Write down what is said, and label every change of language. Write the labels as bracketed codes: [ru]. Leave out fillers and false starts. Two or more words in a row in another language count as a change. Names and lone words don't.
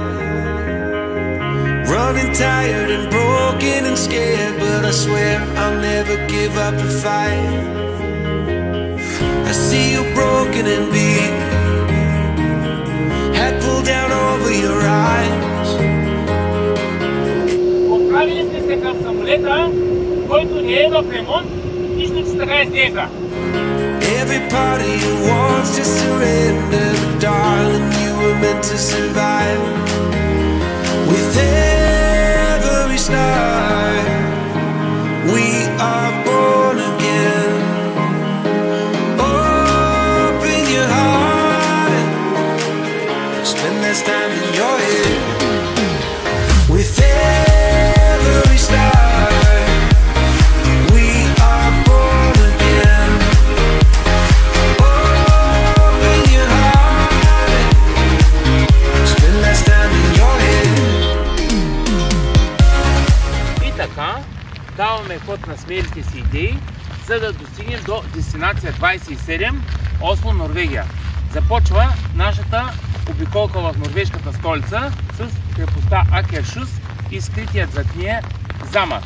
[en] Running tired and broken and scared, but I swear I'll never give up the fight. I see you broken and beat, head pulled down over your eyes. [bg] Отправили сте се към самолета, който не е в ремонт и ще се така изглежда. [en] Every part of you wants to surrender, but darling, you were meant to survive. With every start, we are born again. Open your heart and spend less time in your head. With every start, we are born again. Open your heart and spend less time in your head. [bg] И така, даваме ход на смелите си идеи, за да достигнем до дестинация 27, Осло, Норвегия. Започва нашата обиколка в норвежката столица с крепостта Акершус и скритият зад нея замък.